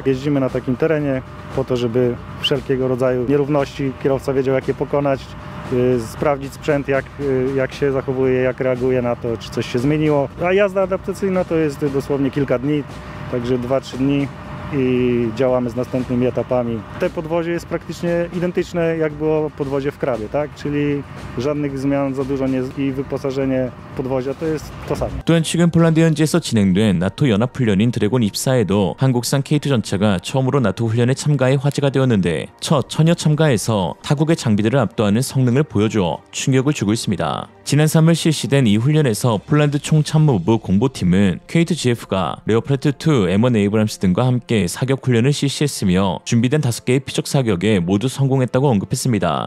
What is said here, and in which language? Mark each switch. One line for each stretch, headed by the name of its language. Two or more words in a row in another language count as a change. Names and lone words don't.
Polish: Jeździmy na takim terenie po to, żeby wszelkiego rodzaju nierówności kierowca wiedział, jak je pokonać, sprawdzić sprzęt, jak się zachowuje, jak reaguje na to, czy coś się zmieniło. A jazda adaptacyjna to jest dosłownie kilka dni, także 2-3 dni i działamy z następnymi etapami. Te podwozie jest praktycznie identyczne, jak było podwozie w Krabie, tak? Czyli żadnych zmian za dużo nie i wyposażenie podwozia to jest to samo.
Korean: 또한 최근 폴란드 현지에서 진행된 나토 연합훈련인 드래곤 24에도 한국산 K2 전차가 처음으로 나토 훈련에 참가해 화제가 되었는데 첫 천여 참가에서 타국의 장비들을 압도하는 성능을 보여주어 충격을 주고 있습니다. 지난 3월 실시된 이 훈련에서 폴란드 총참모부 공보팀은 K2GF가 레오파르트 2 M1 에이브람스 등과 함께 사격 훈련을 실시했으며 준비된 5개의 피적 사격에 모두 성공했다고 언급했습니다.